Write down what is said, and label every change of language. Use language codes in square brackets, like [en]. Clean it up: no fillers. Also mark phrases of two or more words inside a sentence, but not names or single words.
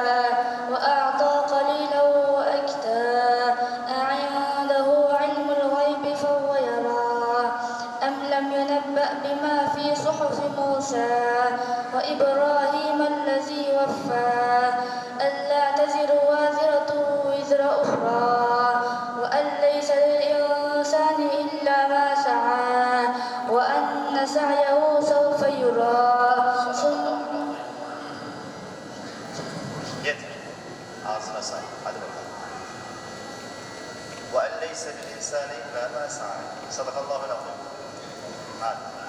[ar] وأعطى قليلا وأكدى أعنده علم الغيب فهو يرى أم لم ينبأ بما في صحف موسى وإبراهيم الذي وفى ألا تزر وازرة وزر أخرى وأن ليس للإنسان إلا ما سعى وأن سعيه سوف يرى [tr] Ağzına sağlık. Hadi bakalım. [ar] وَاَنْ لَيْسَ لِلْاِنْسَانِ اِلَّا مَا سَعَى. صدق الله عليه. [tr] Hadi.